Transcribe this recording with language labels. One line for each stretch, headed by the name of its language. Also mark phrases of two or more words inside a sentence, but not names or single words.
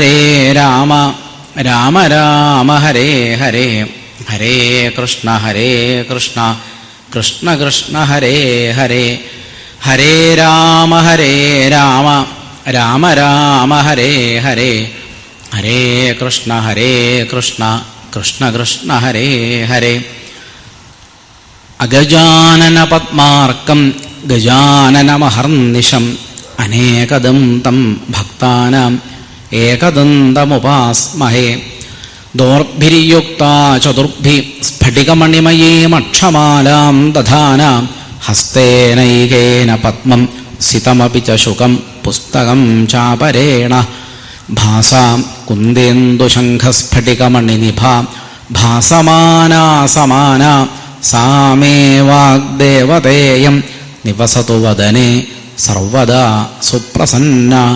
Sanskrit: രാമ ഹരേ ഹരേ, ഹരേ കൃഷ്ണ കൃഷ്ണ ഹരേ ഹരേ, ഹരേ രാമ രാമ ഹരേ ഹരേ, ഹരേ കൃഷ്ണ കൃഷ്ണ ഹരേ ഹരേ. അഗജാനന പദ്മാർക്കം ഗജാനനമഹർനിശം അനേകദം തം ഭക്താനാം ഏകദന്തമുപാസ്മഹേ, ദോർഭിര്യുക്താ ചതുർഭി സ്ഫടികമണിമയീമക്ഷമാലാം ദധാനാം, ഹസ്തേനൈകേന പദ്മം സിതമപി ച ശുകം പുസ്തകം ചാപരേണ, ഭാസാം കുന്ദേന്ദുശംഖസ്ഫടികമണിനിഭാ ഭാസമാനാ സമാനാ, സാ മേ വാഗ്ദേവതേയം നിവസതു വദനേ സർവദാ സുപ്രസന്ന.